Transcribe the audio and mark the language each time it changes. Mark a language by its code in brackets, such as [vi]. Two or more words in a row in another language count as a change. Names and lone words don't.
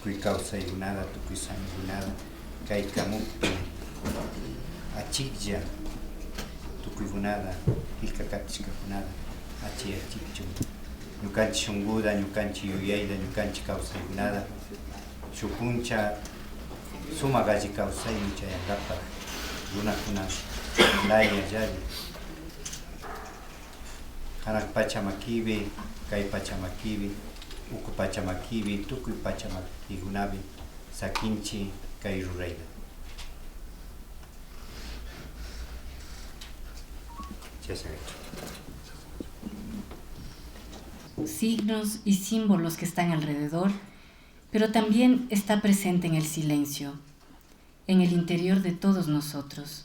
[qu] kawsaykunata tukuy samikunata kay kamupi achiklla tukuykunata illkakatishkakunata achiyachikchun ñukanchik shunquta, ñukanchik yuyayta, ñukanchik kawsaykunata shuk puncha sumak alli kawsaymi chayankapak runakuna layallari kanak pachamakipi, kay pachamakipi, uku pachamakipi, tukuy pachamakikunapi sakinchik kay rurayta. [es] Signos y símbolos que están alrededor, pero también está presente en el silencio, en el interior de todos nosotros.